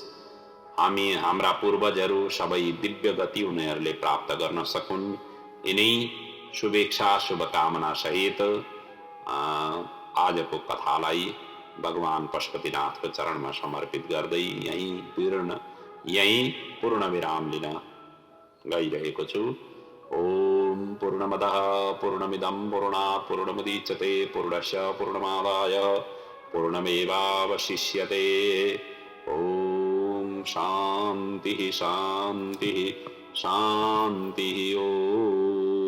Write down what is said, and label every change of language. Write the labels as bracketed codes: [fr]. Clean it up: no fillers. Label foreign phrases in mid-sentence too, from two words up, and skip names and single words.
[ne] हामी हाम्रा पूर्वजहरू सबै दिव्य गति उनीहरूले प्राप्त गर्न सकुन्। यिनै शुभेच्छा शुभकामना सहित आजको कथालाई भगवान पशुपतिनाथको चरणमा समर्पित गर्दै यही पूर्ण विराम लिन गइरहेको छु। [sa] ओम पूर्णमदः पूर्णमिदं पूर्णात् पूर्णमुदच्यते पूर्णस्य पूर्णमादाय पूर्णमेवावशिष्यते। ओम शांति शांति शांति। ओम।